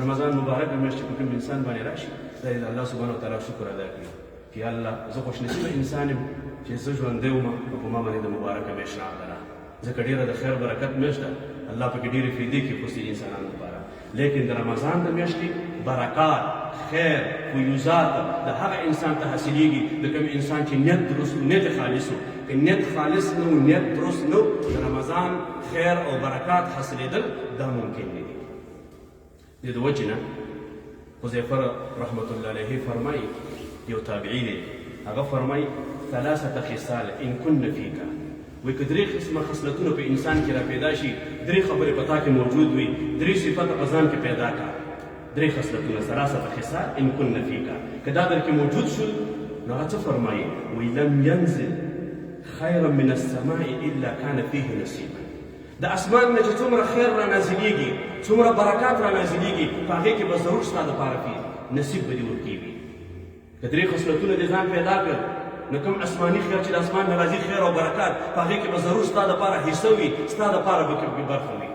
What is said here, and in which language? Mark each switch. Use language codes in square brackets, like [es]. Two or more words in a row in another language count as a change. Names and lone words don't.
[ps] رمضان مبارک میاشت په کوم انسان باندې راشي دا د الله [ar] سبحانه وتعالی [ps] شکر ادا کړي چې الله زه خوش نصیبه انسان یم چې زه ژوندی وم او په ما باندې د مبارکه میاشت راغله ځکه ډېره د خیر برکت میاشت ده الله پکې ډېرې فایدې کړي خصوصي انسانانو لپاره لیکن د رمضان د میاشتې برکات خیر فیوزات د هغه انسان ته حاصلېږي د کوم انسان چې نیت درست و نیت خالص و که نیت خالص نه و نیت درست نه د رمضان خیر او برکات حاصلېدل دا ممکن نه دي د وجې نه حذیفه [ar] رحمت الله علیه [ps] فرمایي یو تابعي دی هغه فرمایي 3 خصال [ar] ان کن فیک [ps] وی که 3 قسمه خصلتونه په انسان کې را پیدا شي 3 خبرې په تا کې موجود وي 3 صفات په ځان کې پیدا کړه 3 خصلتونه 3 [ar] خصال ان کن فیک [ps] که دا در کې موجود شول نو هغه څه فرمایي [ar] وی لم ينزل خيرا من السماء الا كان فيه نصيبا [ps] د اسمان نه چې څومره خیر را نازلېږي، څومره برکات را نازلېږي، په هغې کې به ضرور ستا دپاره نصیب به دې ورکېږي. که درې خصلتونه دې ځان پیدا کړ، نو کوم اسماني خیر چې د اسمان نه راځي، خیر او برکات، په هغې کې به ضرور ستا دپاره حصه وي، ستا دپاره به برخه وي.